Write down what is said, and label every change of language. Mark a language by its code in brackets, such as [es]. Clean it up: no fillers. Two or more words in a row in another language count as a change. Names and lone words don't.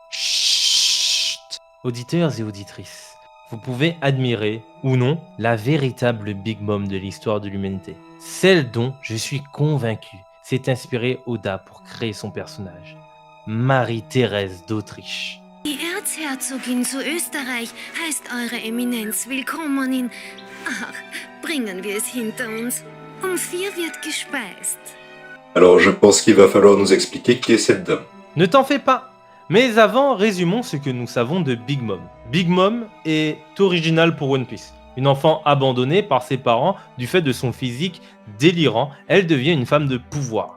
[fr] Chut! Auditeurs et auditrices, vous pouvez admirer, ou non, la véritable Big Mom de l'histoire de l'humanité. Celle dont je suis convaincu s'est inspiré Oda pour créer son personnage. Marie-Thérèse d'Autriche. [de] Die Erzherzogin zu Österreich heißt Eure Eminenz willkommen in... Ach, bringen wir es hinter uns. Um 4 wird gespeist. [fr] Alors je pense qu'il va falloir nous expliquer qui est cette dame. Ne t'en fais pas. Mais avant, résumons ce que nous savons de Big Mom. Big Mom est originale pour One Piece. Une enfant abandonnée par ses parents du fait de son physique délirant, elle devient une femme de pouvoir.